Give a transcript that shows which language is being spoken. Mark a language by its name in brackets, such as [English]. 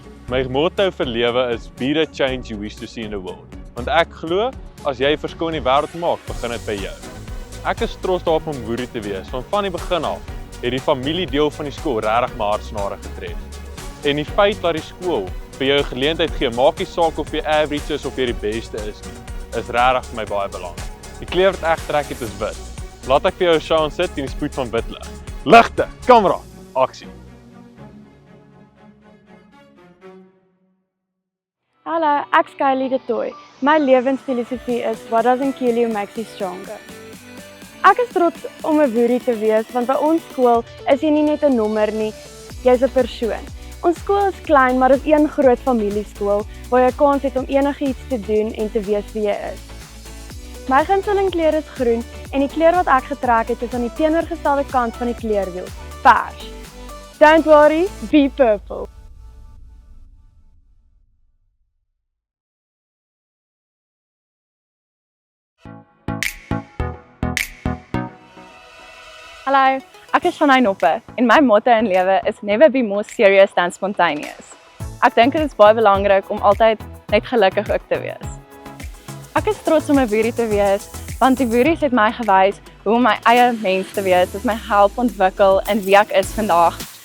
[Afrikaans] My motto vir lewe is [English] be the change you wish to see in the world. [Afrikaans] Want ek glo as jy 'n verskil in die wêreld maak, begin dit by jou. Ek is trots daarop om Woerie te wees, want van die begin af het die familiedeel van die skool regtig my hartsnare getref. En die feit dat die skool vir jou 'n geleentheid gee, maak nie saak of jy average is of jy die beste is nie, is regtig vir my baie belangrik. Die kleur wat ek trek het is wit. Laat ek vir jou 'n sjaan sit in die spoed van wit lig. Ligte, kamera, aksie. Hallo, ek is Kylie de Tooy. My lewensfilosofie is [English] what doesn't kill you makes you stronger. [Afrikaans] Ek is trots om 'n Woerie te wees want by ons skool is jy nie net 'n nommer nie, jy's 'n persoon. Ons skool is klein, maar dit is een groot familieskool waar jy kans het om enigiets te doen en te wees wie jy is. My gunsteling kleur is groen en die kleur wat ek getrek het is aan die teenoorgestelde kant van die kleurwiel, pers. [English] Don't worry, be purple. [Afrikaans] Hallo, ek is Shanae Noppe en my motto in lewe is [English] never be more serious than spontaneous. [Afrikaans] Ek dink dit is baie belangrik om altyd net gelukkig ook te wees. Ek is trots om 'n Woerie te wees want die Woeries het my gewys hoe om my eie mens te wees, dit my help ontwikkel in wie ek is vandag.